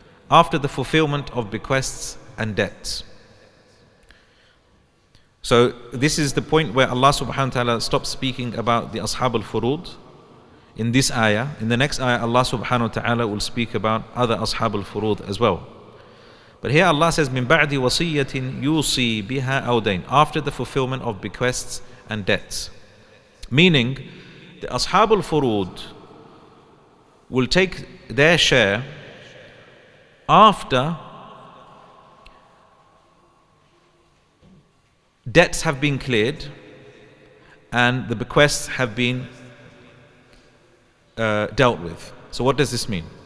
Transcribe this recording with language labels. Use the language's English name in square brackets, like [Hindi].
[English] After the fulfillment of bequests and debts. So this is the point where Allah subhanahu wa ta'ala stops speaking about the Ashab al-Furud in this ayah. In the next ayah, Allah subhanahu wa ta'ala will speak about other Ashab al-Furud as well. But here Allah says, [Arabic] مِن بَعْدِ وَصِيَّةٍ يُوصِي بِهَا أَوْ دَيْنٍ. [English] After the fulfillment of bequests and debts. Meaning, the Ashab al-Furud will take their share after debts have been cleared and the bequests have been dealt with. So what does this mean?